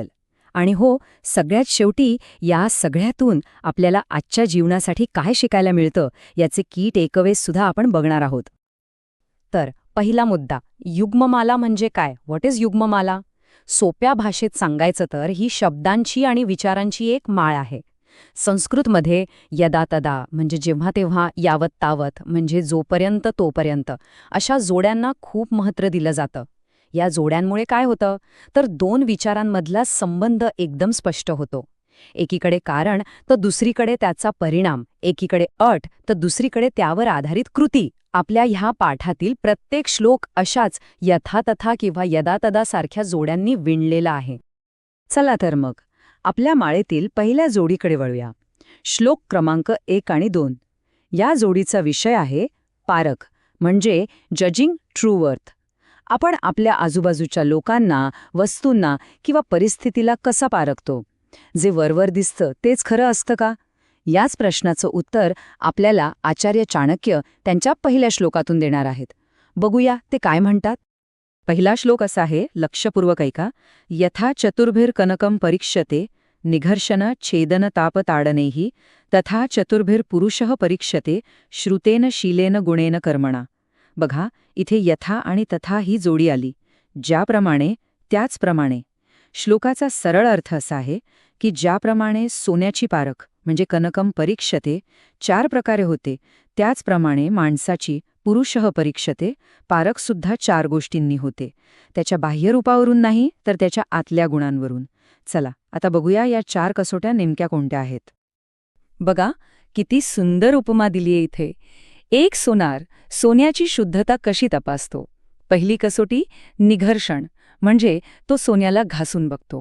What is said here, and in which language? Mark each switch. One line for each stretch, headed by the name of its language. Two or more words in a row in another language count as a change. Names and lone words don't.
Marathi: आणि हो, सगळ्यात शेवटी या सगळ्यातून आपल्याला आजच्या जीवनासाठी काय शिकायला मिळतं याचे
English: key takeaways
Marathi: सुद्धा आपण बघणार आहोत. तर पहिला मुद्दा, युग्ममाला म्हणजे काय?
English: what is युग्ममाला?
Marathi: सोप्या भाषेत सांगायचं तर ही शब्दांची आणि विचारांची एक माळ आहे. संस्कृतमध्ये
Sanskrit: यदा तदा
Marathi: म्हणजे जेव्हा तेव्हा,
Sanskrit: यावत तावत
Marathi: म्हणजे जोपर्यंत तोपर्यंत अशा जोड्यांना खूप महत्त्व दिलं जातं. या जोड्यांमुळे काय होतं तर 2 विचारांमधला संबंध एकदम स्पष्ट होतो. एकीकडे कारण तर दुसरीकडे त्याचा परिणाम, एकीकडे अट तर दुसरीकडे त्यावर आधारित कृती. आपल्या ह्या पाठातील प्रत्येक श्लोक अशाच
Sanskrit: यथा तथा
Marathi: किंवा
Sanskrit: यदा तदा
Marathi: सारख्या जोड्यांनी विणलेला आहे. चला तर मग आपल्या माळेतील पहिल्या जोडीकडे वळूया. श्लोक क्रमांक 1 आणि 2. या जोडीचा विषय आहे पारख म्हणजे
English: judging true worth.
Marathi: आपण आपल्या आजूबाजूच्या लोकांना, वस्तूंना किंवा परिस्थितीला कसा पारखतो? जे वरवर दिसतं तेच खरं असतं का? याच प्रश्नाचं उत्तर आपल्याला आचार्य चाणक्य त्यांच्या पहिल्या श्लोकातून देणार आहेत. बघूया ते काय म्हणतात. पहिला श्लोक असा आहे, लक्षपूर्वक ऐका.
Sanskrit: यथा चतुर्भिर कनकम परीक्षते निघर्षण छेदन ताप ताडनेही तथा चतुर्भिर पुरुषः परीक्षते श्रुतेन शीलेन गुणेन कर्मणा.
Marathi: बघा, इथे यथा आणि तथा ही जोडी आली. ज्याप्रमाणे त्याचप्रमाणे. श्लोकाचा सरळ अर्थ असा आहे की ज्याप्रमाणे सोन्याची पारख म्हणजे
Sanskrit: कनकम परीक्षते
Marathi: 4 प्रकारे होते, त्याचप्रमाणे माणसाची
Sanskrit: पुरुषः परीक्षते
Marathi: पारखसुद्धा 4 गोष्टींनी होते. त्याच्या बाह्यरूपावरून नाही, तर त्याच्या आतल्या गुणांवरून. चला आता बघूया या 4 कसोट्या नेमक्या कोणत्या आहेत. बघा, किती सुंदर उपमा दिलीये इथे. एक सोनार सोन्याची शुद्धता कशी तपासतो? पहिली कसोटी निघर्षण म्हणजे तो सोन्याला घासून बघतो.